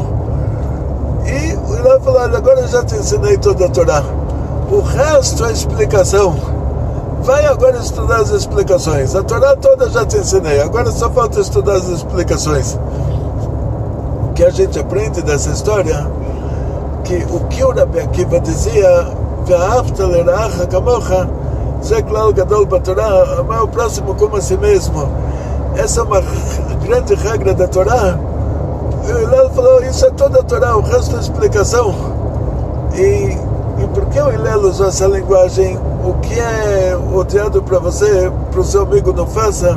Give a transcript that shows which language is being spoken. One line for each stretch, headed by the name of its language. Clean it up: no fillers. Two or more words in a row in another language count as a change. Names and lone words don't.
Portuguese: E o Hillel falou: olha, agora eu já te ensinei toda a Torá, o resto é explicação. Vai agora estudar as explicações. A Torá toda já te ensinei, agora só falta estudar as explicações. que a gente aprende dessa história, que o que o Rabi Akiva dizia,
Hebrew: ואהבת לרעך כמוך זה כלל גדול בתורה,
Portuguese: amar o próximo como a si mesmo. Essa é uma grande regra da Torá. E Hillel falou, isso é toda a Torá, o resto é explicação. E por que o Hillel usou essa linguagem? O que é odiado para você, para o seu amigo não faça?